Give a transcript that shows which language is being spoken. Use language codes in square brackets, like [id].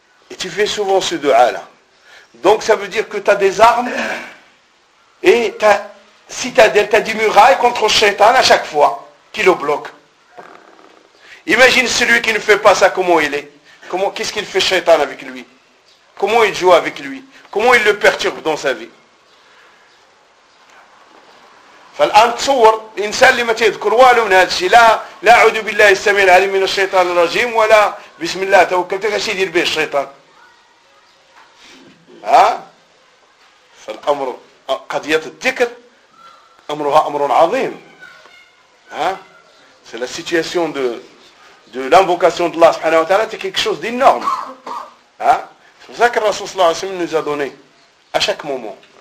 [fr] Et tu fais souvent ce du'a là. Donc, ça veut dire que tu as des armes et ta citadelle, tu as des murailles contre le shaytan à chaque fois qui le bloque. Imagine celui qui ne fait pas ça, comment il est? Comment, qu'est-ce qu'il fait Shaitan avec lui? Comment il joue avec lui? Comment il le perturbe dans sa vie? [ar] فالان تصور الانسان اللي ما تيذكر والو من هذا الشيء لا لا اعوذ بالله السميع العليم من الشيطان الرجيم ولا بسم الله توكلت اش يدير به الشيطان ها فالامر قضية الذكر امرها امر عظيم ها سي لا سيتياسيون دو [fr] de l'invocation de Allah subhanahu wa ta'ala, c'est quelque chose d'énorme. Hein? C'est pour ça que le Rasoul sallallahu alayhi wa sallam nous a donné à chaque moment.